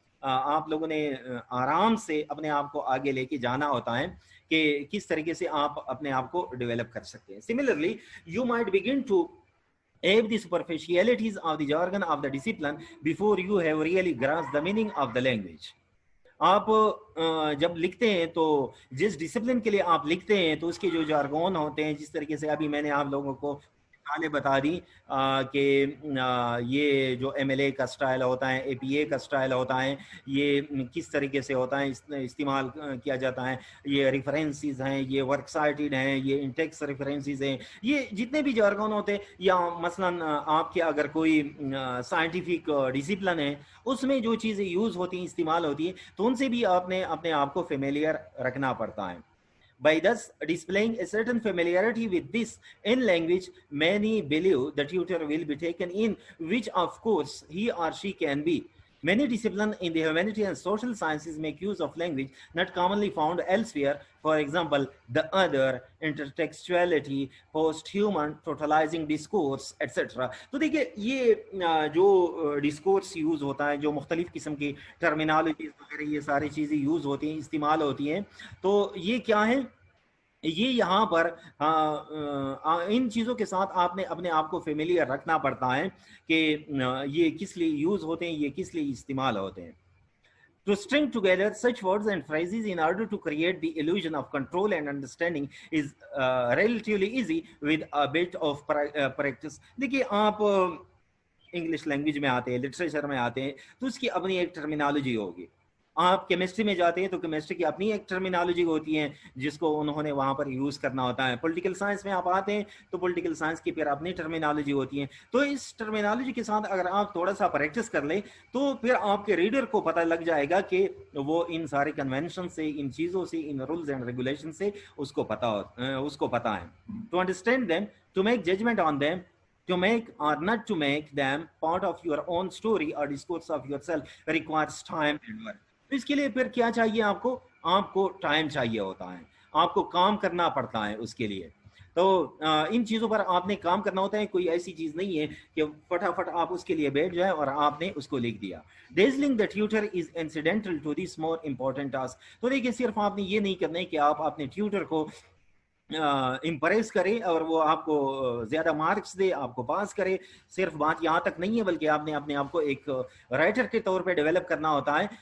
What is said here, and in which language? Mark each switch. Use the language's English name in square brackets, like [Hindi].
[Urdu] آپ لوگوں نے آرام سے اپنے آپ کو آگے لے کے جانا ہوتا ہے کہ کس طریقے سے آپ اپنے آپ کو ڈیولپ کر سکتے ہیں. [English] Similarly you might begin to ape the superficialities of the jargon of the discipline before you have really grasped the meaning of the language. [Urdu] آپ جب لکھتے ہیں تو جس ڈسپلن کے لیے آپ لکھتے ہیں تو اس کے جو جارگون ہوتے ہیں، جس طریقے سے ابھی میں نے آپ لوگوں کو بتا دی کہ یہ جو ایم ایل اے کا سٹائل ہوتا ہے، اے پی اے کا سٹائل ہوتا ہے، یہ کس طریقے سے ہوتا ہے، استعمال کیا جاتا ہے، یہ ریفرنسز ہیں، یہ ورک سائٹڈ ہیں، یہ انٹیکس ریفرنسز ہیں، یہ جتنے بھی جارگون ہوتے ہیں، یا مثلا آپ کے اگر کوئی سائنٹیفک ڈسپلن ہے اس میں جو چیزیں یوز ہوتی ہیں، استعمال ہوتی ہیں، تو ان سے بھی آپ نے اپنے آپ کو فیملیئر رکھنا پڑتا ہے. [English] By thus displaying a certain familiarity with this in language, many believe the tutor will be taken in, which of course he or she can be. Many disciplines in the humanities and social sciences make use of language not commonly found elsewhere. For example, the other, intertextuality, post-human, totalizing discourse, etc. [Urdu] تو دیکھیں یہ جو discourse use ہوتا ہے، جو مختلف قسم کی ٹرمینالوجیز وغیرہ یہ ساری چیزیں یوز ہوتی ہیں، استعمال ہوتی ہیں، تو یہ کیا ہے؟ یہ یہاں پر ان چیزوں کے ساتھ آپ نے اپنے آپ کو فیملیئر رکھنا پڑتا ہے کہ یہ کس لیے یوز ہوتے ہیں، یہ کس لیے استعمال ہوتے ہیں. [English] To string together such words and phrases in order to create the illusion of control and understanding is relatively easy with a bit of practice. [Urdu] دیکھیے آپ انگلش لینگویج میں آتے ہیں، لٹریچر میں آتے ہیں، تو اس کی اپنی ایک ٹرمینالوجی ہوگی. آپ کیمسٹری میں جاتے ہیں تو کیمسٹری کی اپنی ایک ٹرمینالوجی ہوتی ہے جس کو انہوں نے وہاں پر یوز کرنا ہوتا ہے. پولیٹیکل سائنس میں آپ آتے ہیں تو پولیٹیکل سائنس کی پھر اپنی ٹرمینالوجی ہوتی ہے. تو اس ٹرمینالوجی کے ساتھ اگر آپ تھوڑا سا پریکٹس کر لیں تو پھر آپ کے ریڈر کو پتہ لگ جائے گا کہ وہ ان سارے کنونشن سے، ان چیزوں سے، ان رولز اینڈ ریگولیشن سے اس کو پتہ ہے. [English] To understand them, to make judgement on them, to make or not to make them part of your own story or discourse of yourself requires time and work. [Urdu] اس کے لیے پھر کیا چاہیے؟ آپ کو ٹائم چاہیے ہوتا ہے، آپ کو کام کرنا پڑتا ہے اس کے لیے. تو ان چیزوں پر آپ نے کام کرنا ہوتا ہے. کوئی ایسی چیز نہیں ہے کہ فٹافٹ آپ اس کے لیے بیٹھ جائیں اور آپ نے اس کو لکھ دیا. [English] Dazzling the tutor is incidental to this more important task. [Urdu] تو دیکھیے صرف آپ نے یہ نہیں کرنا ہے کہ آپ اپنے ٹیوٹر کو امپریس کرے اور وہ آپ کو زیادہ مارکس دے، آپ کو پاس کرے. صرف بات یہاں تک نہیں ہے، بلکہ آپ نے اپنے آپ کو ایک رائٹر کے طور پہ ڈیولپ کرنا ہوتا ہے.